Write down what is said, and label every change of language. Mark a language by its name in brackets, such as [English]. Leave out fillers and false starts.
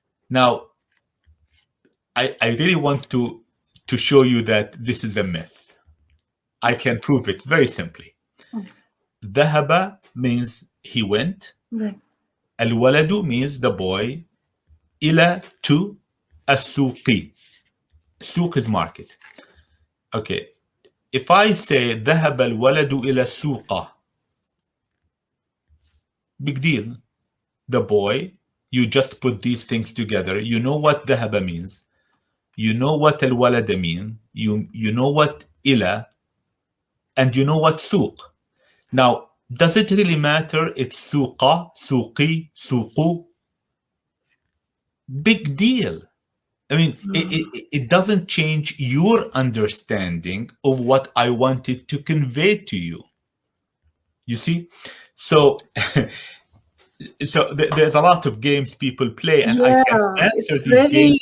[English] Now, I really want to show you that this is a myth. I can prove it very simply. ذهب means he went. الولد means the boy. [Arabic] إلى to السوق. [English] Suq is market. Okay. If I say [Arabic] ذهب الولد إلى السوق, [English] big deal. The boy, you just put these things together. You know what ذهب means. You know what الولد mean. You know what إلى, and you know what سوق. Now, does it really matter? It's [Arabic] سوق, سوقي, سوق. [English] Big deal. I mean, it doesn't change your understanding of what I wanted to convey to you. You see? So, there's a lot of games people play, and I can answer these games.